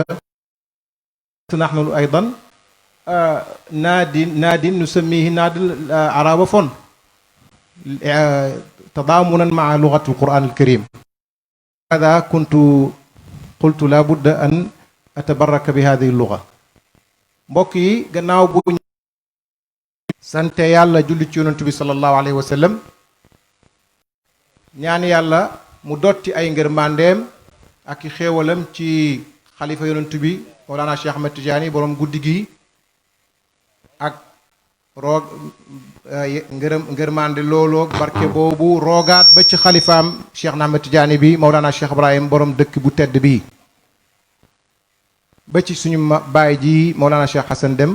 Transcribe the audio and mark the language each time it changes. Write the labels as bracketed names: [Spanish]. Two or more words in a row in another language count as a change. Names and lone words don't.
[Arabic] نحن أيضا نادي نسميه نادي العربفون تضامنا مع لغة القرآن الكريم. هذا قلت لا بد أن أتبرك بهذه اللغة. [Wolof] mbokk yi gannaaw bu sante yàlla julli ci yonent bi [Arabic] صلى الله عليه وسلم, [Wolof] ñaan yàlla mu dotti ay ngërmandeem ak i xéewalam ci xalifa yonent bi Mawlana Cheikh Ahmed Tidiane borom guddi gi, ak roog ngërmande looloo barke boobu roogaat ba ci xalifaam Cheikh Ahmed Tidiane bi Mawlana Cheikh Ibrahim borom dëkk bu tedd bi, ba ci suñu baay ji Mawlana Cheikh Hassan Deme.